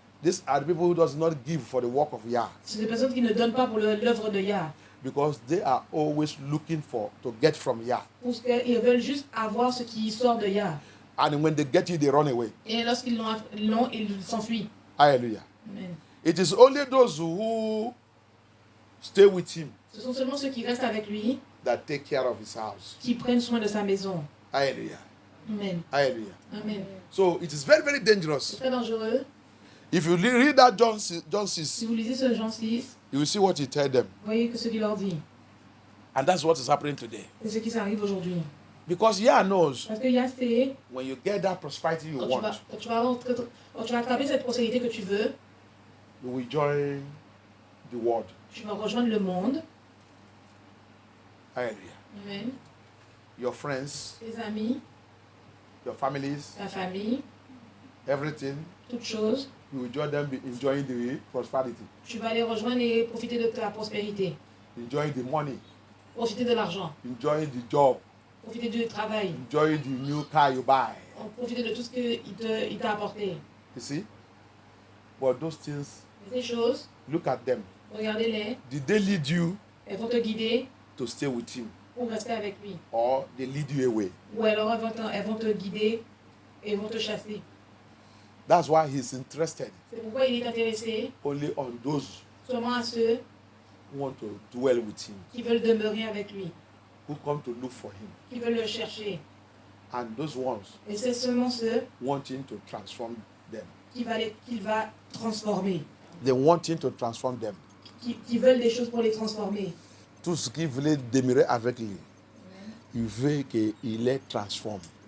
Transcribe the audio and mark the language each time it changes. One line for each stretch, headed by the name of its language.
English: These are the people who does not give for the work of Yah,
French: C'est des personnes qui ne donnent pas pour l'œuvre de Yah.
English: because they are always looking for to get from Yah.
French: Parce qu'ils veulent juste avoir ce qui sort de Yah.
English: And when they get it, they run away.
French: Et lorsqu'ils l'ont, ils s'enfuient. Hallelujah. Amen.
English: It is only those who stay with him
French: Ce sont seulement ceux qui restent avec lui
English: that take care of his house.
French: qui prennent soin de sa maison. Hallelujah. Amen. Hallelujah. Amen.
English: So it is very, very
French: C'est
English: dangerous.
French: très dangereux.
English: If you read that John 6,
French: Si vous lisez ce Jean 6,
English: you will see what he told them.
French: vous voyez que ce qu'il leur dit.
English: And that's what is happening today.
French: C'est ce qui s'arrive aujourd'hui.
English: Because Yah knows
French: Parce que Yah sait,
English: when you get that prosperity you
French: quand
English: want,
French: quand tu vas attraper cette prospérité que tu veux,
English: you will join the world.
French: tu vas rejoindre le monde. Hallelujah. Amen.
English: Your friends,
French: Tes amis,
English: your families,
French: ta famille,
English: everything,
French: toutes choses.
English: you will join them enjoying the prosperity,
French: Tu vas les rejoindre et profiter de ta prospérité.
English: enjoying the money,
French: Profiter de l'argent.
English: enjoying the job,
French: Profiter du travail.
English: enjoying the new car you buy.
French: Profiter de tout ce qu'il t'a apporté.
English: You see? But those things,
French: Et ces choses,
English: look at them.
French: Regardez-les.
English: Did they lead you
French: Elles vont te guider
English: to stay with him?
French: pour rester avec lui.
English: Or they lead you away?
French: Ou alors elles vont te guider et vont te chasser.
English: That's why he's interested
French: C'est pourquoi il est intéressé
English: only on those
French: seulement à ceux
English: who want to dwell with him,
French: qui veulent demeurer avec lui,
English: who come to look for him.
French: qui veulent le chercher.
English: And those ones
French: Et c'est seulement ceux
English: want him to transform them.
French: qu'il va transformer,
English: They want him to transform them.
French: qui veulent des choses pour les transformer. Tout ce qui voulait demeurer avec lui, il veut qu'il les transforme.